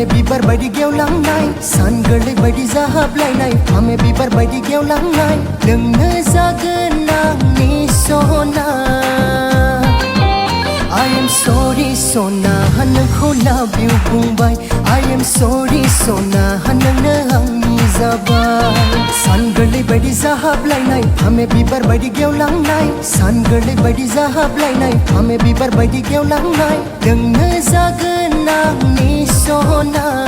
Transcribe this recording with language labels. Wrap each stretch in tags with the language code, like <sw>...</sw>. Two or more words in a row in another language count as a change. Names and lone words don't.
<brx>बिबार बायदि गेवलांनाय सानगोरलै बायदि जाहाबलायनाय फामे बिबार बायदि गेवलांनाय नोंनो जागोन आंनि सना</brx> <en>I am sorry</en> <brx>सना नोंखौ</brx> <en>love you</en> <brx>बुंबाय</brx> <en>I am sorry</en> <brx>सना नोंनो आंनि जाबाय सानगोरलै बायदि जाहाबलायनाय फामे बिबार बायदि गेवलांनाय सानगोरलै बायदि जाहाबलायनाय फामे बिबार बायदि गेवलांनाय नोंनो जागोन आंनि सना</brx>